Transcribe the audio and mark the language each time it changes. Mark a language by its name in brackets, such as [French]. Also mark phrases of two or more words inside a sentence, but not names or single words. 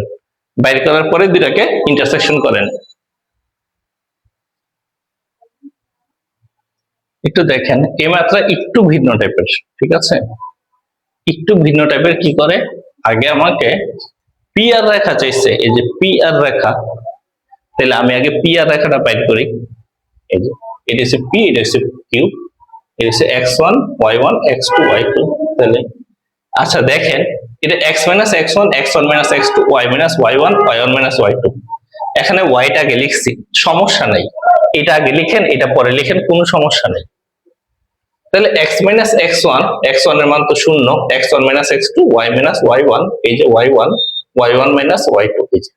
[Bangla] বাইর করার পরে দুটাকে ইন্টারসেকশন করেন। একটু দেখেন এই মাত্রা একটু ভিন্ন টাইপের, ঠিক আছে? একটু ভিন্ন টাইপের। কি করে? আগে আমাকে পি আর রেখা চাইছে, এই যে পি আর রেখা। তাহলে আমি আগে পি আর রেখাটা বাইর করি। এই যে এটা হচ্ছে পি, এটা হচ্ছে কিউ, এটা হচ্ছে x1 y1 x2 y2। তাহলে আচ্ছা দেখেন, এটা [English] x minus x1 x1 minus x2 y minus y1 y1 minus y2। [Bangla] এখানে y টাকে লিখছি, সমস্যা নাই। এটা আগে লিখেন, এটা পরে লিখেন, কোনো সমস্যা নেই। তাহলে x মাইনাস x1, x1 এর মান তো শূন্য, x1 মাইনাস x2, y মাইনাস y1, এই যে y1, y1 মাইনাস y2, এই যে।